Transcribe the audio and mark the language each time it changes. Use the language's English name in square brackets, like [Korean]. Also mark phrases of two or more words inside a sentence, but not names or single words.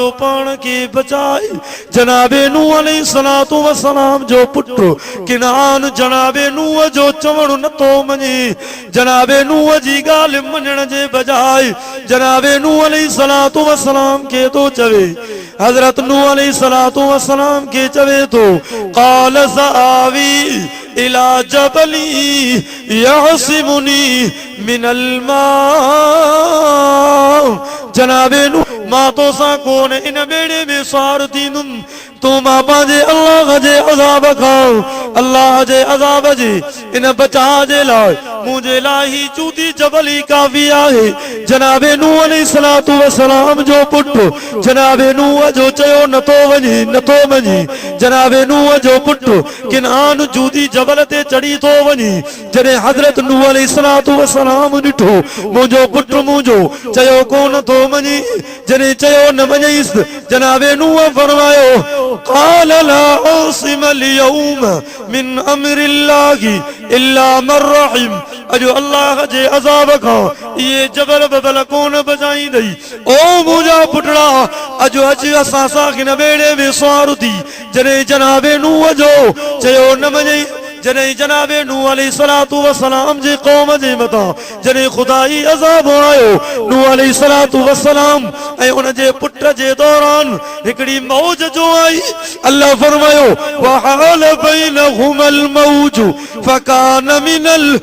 [Sindhi] पाण खे बचाए जनाबे नूह [Arabic] عليه الصلاة والسلام [Sindhi] जो पुटु किनान जनाबे नूह जो चवण नथो मञे जनाबे नूह जी ॻाल्हि मञण जे बजाय जनाबे नूह [Arabic] عليه الصلاة والسلام [Sindhi] खे थो चवे हज़रत नूह अलैहिस्सलातु वस्सलाम खे चवे थो [Arabic] قال سآوي إلى جبل يعصمني من الما [Sindhi] जनाबे नूह मां तो सां कोन इन बेड़े में सवार थींदुमि तू मां पंहिंजे अल्लाह जे अज़ाब खां अल्लाह जे अज़ाब जे इन बचा जे लाइ मुंहिंजे लाइ ही चूती जबली काफ़ी आहे जनाबे नूह अलैहिस्सलातु वस्सलाम जो पुटु जनाबे नूह जो चयो नथो वञे जनाबे नूह जो पुटु किनान जूदी जबल ते चढ़ी थो वञे जॾहिं हज़रत नूह [Arabic] عليه الصلاة والسلام [Sindhi] ॾिठो मुंहिंजो पुटु मुंहिंजो चयो कोन थो मञे जॾहिं चयो न मञईसि जनाबे नूह फरमायो [Arabic] قال لا عاصم اليوم من أمر الله إلا من [Sindhi] रहिम अजो अल्लाह जे अज़ाब खां ये जबल बबल कोन बचाईंदई ओ मुंहिंजा पुटड़ा अजो अची असां सां हिन ॿेड़े में सवार थी जॾहिं जनाबे नूह जो चयो न मञई जॾहिं जनाबे नूह [Arabic] عليه الصلاة والسلام [Sindhi] जे क़ौम जे मथां जॾहिं ख़ुदाई अज़ाब आयो नूह [Arabic] عليه الصلاة والسلام [Sindhi] ऐं उन जे पुट जे दौरान हिकिड़ी मौज जो आई अल्लाह फरमायो [Arabic] وحال بينهما الموج فكان من